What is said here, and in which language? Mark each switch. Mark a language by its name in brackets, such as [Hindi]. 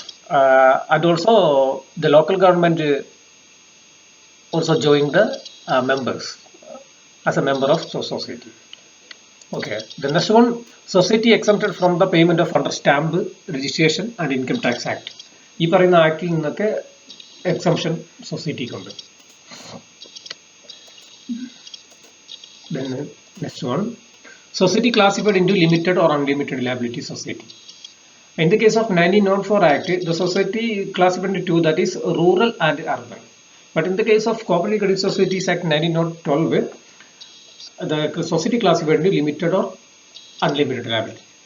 [English] And also the local government also joined the members as a member of society. Okay, the next one, society exempted from the payment of under stamp, registration and income tax act. [Malayalam] ഈ പറയുന്ന ആക്ടിൽ നിന്നൊക്കെ exemption സൊസൈറ്റിക്കുണ്ട്. [English] Then next one, society classified into limited or unlimited liability society. In the case of 1904 Act, the society classified into two, that is rural and urban. But in the case of Cooperative Credit Societies Act 1912, the society classified into limited or unlimited liability.